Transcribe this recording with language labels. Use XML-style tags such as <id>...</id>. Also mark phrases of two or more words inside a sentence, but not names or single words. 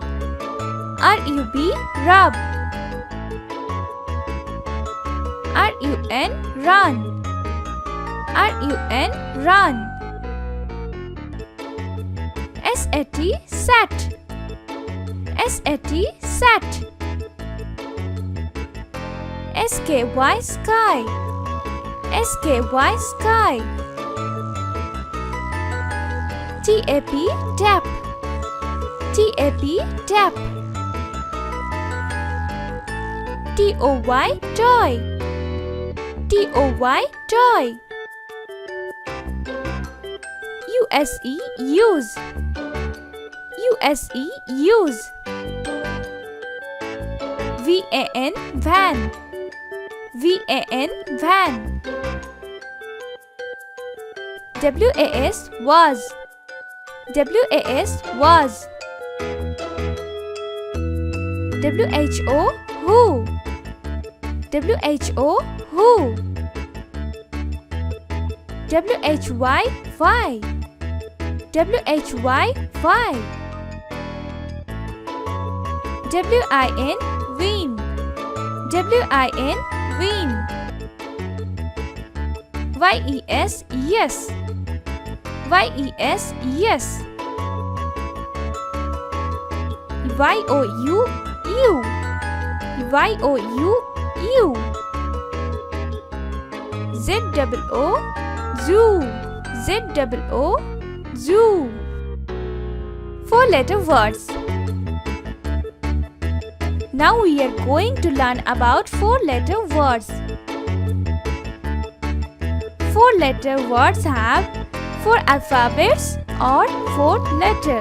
<en>R-U-B, rub. R-U-N, run. R-U-N, run. S-A-T, sat. S-A-T, sat. S-K-Y, sky. S-K-Y, sky. T-A-P, tap. T-A-P, tap. T-O-Y, toy. T-O-Y, toy. U-S-E, use. U-S-E, use. V-A-N, van. V-A-N, van. W-A-S, was. W-A-S, was. W-H-O, who. W-H-O, who. W-H-Y, why. W-H-Y, why. W-I-N, win. W-I-N, win. Y-E-S, yes. Y-E-S, yes. Y-O-U, you. Y-O-U, you. Z-O-O, zoo. Z-O-O, zoo. 4-letter words. Now we are going to learn about 4-letter words. 4-letter words have 4 alphabets or 4 letters.</en>